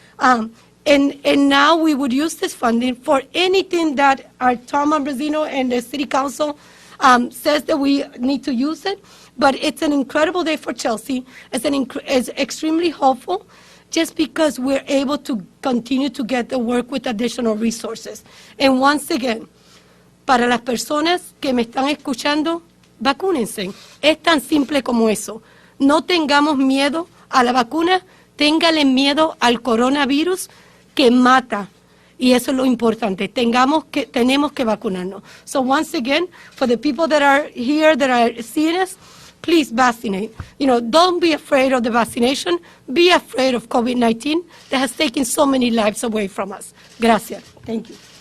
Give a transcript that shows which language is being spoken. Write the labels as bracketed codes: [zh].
[en] And now we would use this funding for anything that our Tom Ambrosino and the City Council says that we need to use it. But it's an incredible day for Chelsea. It's extremely hopeful just because we're able to continue to get the work with additional resources. And once again, [es] para las personas que me están escuchando, vacúnense. Es tan simple como eso. No tengamos miedo a la vacuna, téngale miedo al coronavirus que mata. Y eso es lo importante. Tenemos que vacunarnos. [en] So once again, for the people that are here, that are seeing us, please vaccinate. You know, don't be afraid of the vaccination. Be afraid of COVID-19 that has taken so many lives away from us. [es] Gracias. [en] Thank you.